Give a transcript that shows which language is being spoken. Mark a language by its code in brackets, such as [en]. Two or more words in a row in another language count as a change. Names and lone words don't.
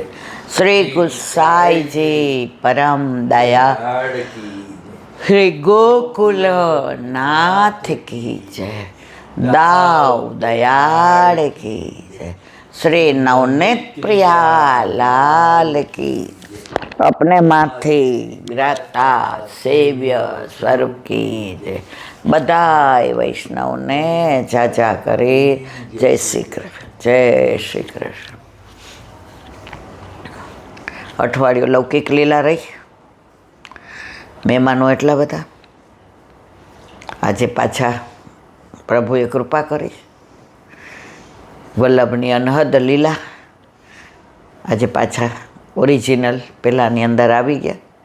[gu] શ્રી ગુસાઈજી પરમ દયા, શ્રી ગોકુલ નાથ કી જય. દાવ દયાળ કી જય. શ્રી નવનીત પ્રિયા લાલ કી. [hi] अपने माथे विराजता सेव्य स्वरूप की जय. [gu] બધાય વૈષ્ણવને જાજા કરે. [hi] जय श्री कृष्ण, जय श्री कृष्ण. [gu] અઠવાડિયું લૌકિક લીલા રહી, મહેમાનો એટલા બધા. આજે પાછા પ્રભુએ કૃપા કરી, વલ્લભની અનહદ લીલા આજે પાછા ઓરિજિનલ પહેલાંની અંદર આવી ગયા.